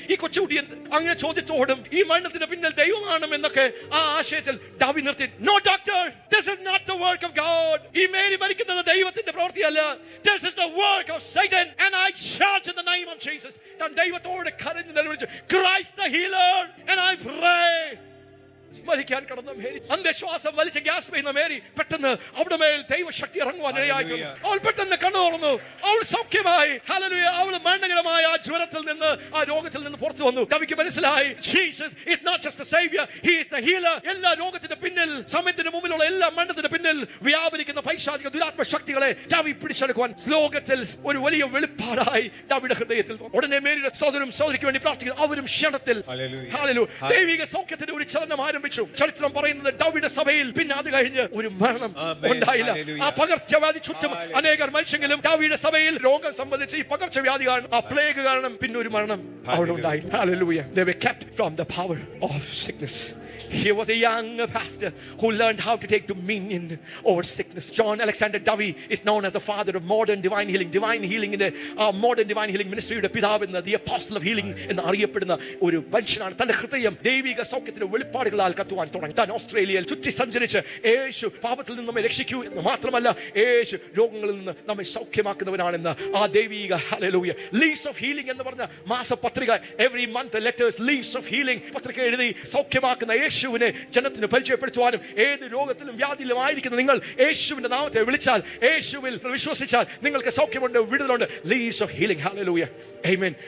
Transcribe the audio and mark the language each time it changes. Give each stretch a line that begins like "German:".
Malayalam: ഈ കൊച്ചുകുട്ടി അങ്ങനെ ചോദ്യത്തോടും ഈ മരണത്തിന് പിന്നിൽ ദൈവമാണ് എന്നൊക്കെ ആ ആശയത്തിൽ ഡവി നിർത്തി.
English: No doctor, this is not the work of God.
Malayalam: ഈ മേരി മരിക്കുന്നത് ദൈവത്തിന്റെ പ്രവൃത്തിയല്ല.
English: This is the work of Satan and I charge in the name of Jesus.
Malayalam: താൻ ദൈവത്തോട് കരഞ്ഞു നിലവിളിച്ചു,
English: Christ the healer and I pray.
Malayalam: മരിക്കാൻ കിടന്ന മേരി, അന്ത്യശ്വാസം വലിച്ച് ഗ്യാസ് ചെയ്യുന്ന മേരി, പെട്ടെന്ന് അവിടെ മേൽ ദൈവശക്തി ഇറങ്ങുവാൻ ഇടയായിട്ടുണ്ട്. അവൾ പെട്ടെന്ന് കണ്ണു തുറന്നു. അവൾ സൗഖ്യമായി. ഹല്ലേലൂയ. അവൾ മരണകരമായ ആ ജ്വരത്തിൽ നിന്ന്, ആ രോഗത്തിൽ നിന്ന് പുറത്തു വന്നു. ഡവിക്ക് മനസ്സിലായി,
English: Jesus is not just a savior, he is the healer.
Malayalam: എല്ലാ രോഗത്തിന്റെ പിന്നിൽ, സമയത്തിന് മുമ്പിലുള്ള എല്ലാ മരണത്തിന്റെ പിന്നിൽ വ്യാപരിക്കുന്ന പൈശാചിക ദുരാത്മ ശക്തികളെ ഡവി പിടിച്ചെടുക്കുവാൻ ലോകത്തിൽ ഒരു വലിയ വെളിപ്പാടായി ഡവിയുടെ ഹൃദയത്തിൽ. ഉടനെ മേരിയുടെ സഹോദരനും സഹോദരിക്ക് വേണ്ടി പ്രാർത്ഥിക്കുന്നു. അവരും ക്ഷണത്തിൽ ഹല്ലേലൂയ ദൈവിക സൗഖ്യത്തിന്റെ ഒരു ചലനം ആരംഭിച്ചു. ചരിത്രം പറയുന്നത് ഡവിയുടെ സഭയിൽ പിന്നെ അത് കഴിഞ്ഞ് ഒരു മരണം ഉണ്ടായില്ല. ആ പകർച്ചവ്യാധി ചുറ്റും അനേകർ മരിച്ചെങ്കിലും ഡവിയുടെ സഭയിൽ രോഗം സംബന്ധിച്ച് ഈ പകർച്ചവ്യാധി കാരണം, ആ പ്ലേഗ് കാരണം പിന്നെ ഒരു മരണം അവിടെ ഉണ്ടായി.
English: Hallelujah. They were kept from the power of sickness. He was a young pastor who learned how to take dominion over sickness. John Alexander Dovey is known as the father of modern divine healing. Divine healing in the modern divine healing ministry. The apostle of healing
Malayalam: എന്ന് അറിയപ്പെടുന്ന ഒരു മനുഷ്യനാണ്. തന്റെ ഹൃദയം ദൈവിക സൗഖ്യത്തിന്റെ വെളിപ്പാടുകളാൽ കത്തുവാൻ തുടങ്ങി. താൻ ഓസ്ട്രേലിയയിൽ ചുറ്റി സഞ്ചരിച്ച് യേശു പാപത്തിൽ നിന്ന് നമ്മെ രക്ഷിക്കൂ എന്ന് മാത്രമല്ല, യേശു രോഗങ്ങളിൽ നിന്ന് നമ്മെ സൗഖ്യമാക്കുന്നവനാണെന്ന് ആ ദൈവിക ഹല്ലേലൂയ ലീവ്സ് ഓഫ് ഹീലിംഗ് എന്ന് പറഞ്ഞ മാസപത്രിക, every month letters leaves of healing പത്രിക എഴുതി സൗഖ്യമാക്കുന്ന യേശുവിനെ ജനത്തിന് പരിചയപ്പെടുത്തുവാനും, ഏത് രോഗത്തിലും വ്യാധിയിലും ആയിരിക്കുന്ന നിങ്ങൾ യേശുവിന്റെ നാമത്തെ വിളിച്ചാൽ, യേശുവിൽ വിശ്വസിച്ചാൽ നിങ്ങൾക്ക് സൗഖ്യമുണ്ട്, വിടുതലുണ്ട്. Leaves of healing. Hallelujah. Amen.